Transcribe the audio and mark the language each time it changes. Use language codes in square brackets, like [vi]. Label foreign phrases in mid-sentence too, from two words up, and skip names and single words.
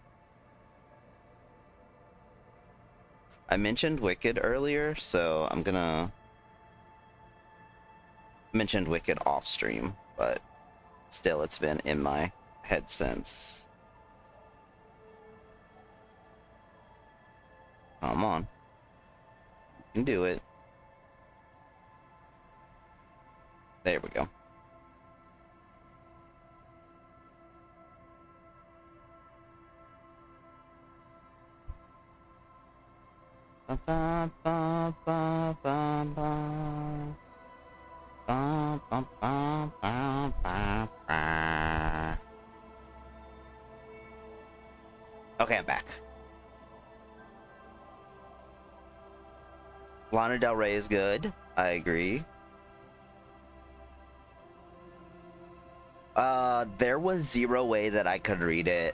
[en] I mentioned Wicked earlier, so I'm gonna mention Wicked off stream, but still it's been in my head since. Come on. You can do it. There we go. Ba, ba, ba, ba, ba, ba. Ba, ba, ba, ba, ba, ba. Okay, I'm back. Lana Del Rey is good. I agree. There was zero way that I could read it.